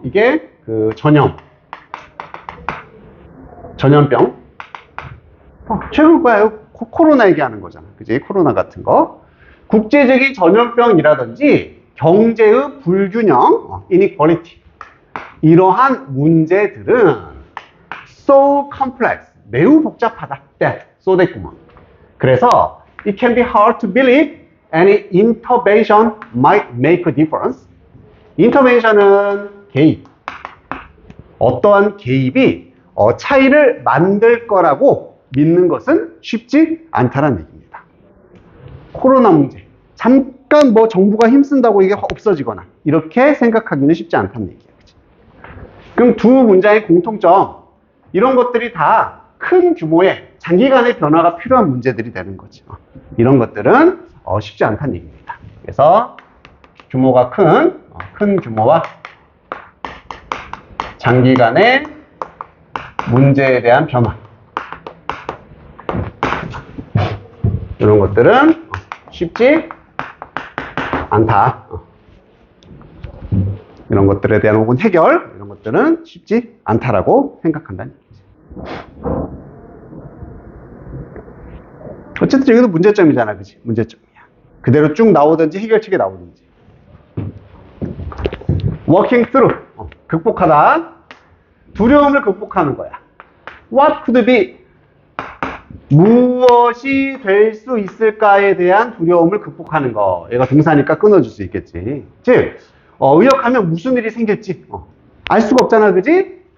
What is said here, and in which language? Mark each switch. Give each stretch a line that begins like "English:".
Korean: 이게 그 전염병. 최근 거야. 코로나 얘기하는 거잖아. 그지? 코로나 같은 거. 국제적인 전염병이라든지 경제의 불균형, inequality. 이러한 문제들은
English: so complex,
Korean: 매우 복잡하다. so 됐구먼. 그래서
English: it can be hard to believe any intervention might make a difference.
Korean: intervention은 개입. 어떠한 개입이 차이를 만들 거라고 믿는 것은 쉽지 않다는 얘기입니다. 코로나 문제. 잠깐 정부가 힘쓴다고 이게 없어지거나 이렇게 생각하기는 쉽지 않다는 얘기예요. 그럼 두 문장의 공통점, 이런 것들이 다 큰 규모의 장기간의 변화가 필요한 문제들이 되는 거죠. 이런 것들은 쉽지 않다는 얘기입니다. 그래서 규모가 큰 규모와 장기간의 문제에 대한 변화, 이런 것들은 쉽지 않다. 이런 것들에 대한 혹은 해결, 이런 것들은 쉽지 않다라고 생각한다는 얘기지. 어쨌든 여기도 문제점이잖아, 그치? 문제점이야. 그대로 쭉 나오든지 해결책이 나오든지.
English: working through,
Korean: 극복하다. 두려움을 극복하는 거야.
English: What could be,
Korean: 무엇이 될 수 있을까에 대한 두려움을 극복하는 거. 얘가 동사니까 끊어줄 수 있겠지. 즉, 의역하면 무슨 일이 생길지 알 수가 없잖아, 그지?